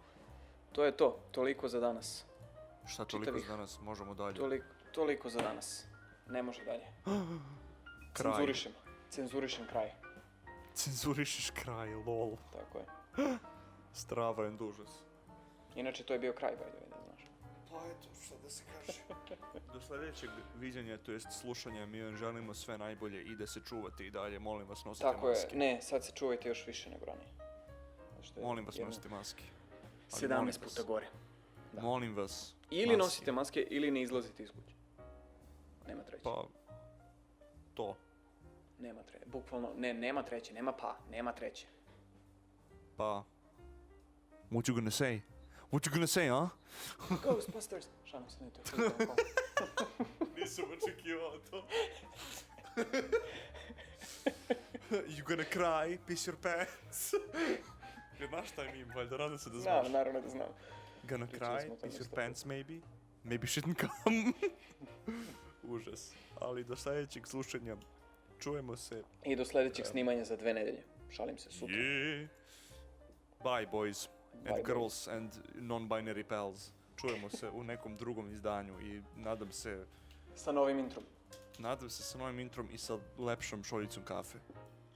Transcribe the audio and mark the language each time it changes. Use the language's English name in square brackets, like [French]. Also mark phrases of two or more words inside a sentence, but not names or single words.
[Serbian] To je to, toliko za danas. Šta toliko za danas, možemo dalje. Toliko za danas. Ne može dalje. Kraj. Cenzurišem kraj. Cenzurišeš kraj, lol. Tako je. Stravan užas. Inače, to je bio kraj, [English] by the way, [Serbian] da znaš. Pa eto, šta da se kaže. Do sljedećeg viđenja, to jest slušanja, mi vam želimo sve najbolje i da se čuvate i dalje. Molim vas, nosite maske. Tako je, ne, sad se čuvajte još više nego ranije. Molim vas, nosite maske. 17 puta gore. Da. Molim vas. Ili nosite maske, ili ne izlazite iz kuće. Nema treće. Pa, to. Nema treće, bukvalno, nema treće, nema treće. Pa, [English] what you gonna say, huh? Ghostbusters! [Serbian] Šalim se, ne to je Nisam očekivao to. [English] You gonna cry, piss your pants. [Serbian] Znaš šta je meme, valjda, rada se da znaš. Znam, naravno da znam. [English] Gonna cry, piss your pants maybe. Maybe shouldn't come. [Serbian] Užas. Ali do sljedećeg slušanja čujemo se. I do sljedećeg snimanja za 2 nedelje. Šalim se, sutra. [English] Yeah. Bye boys and girls and non-binary pals. [Serbian] Čujemo se u nekom drugom izdanju i nadam se... Sa novim introm. Nadam se sa novim introm i sa lepšom šoljicom kafe.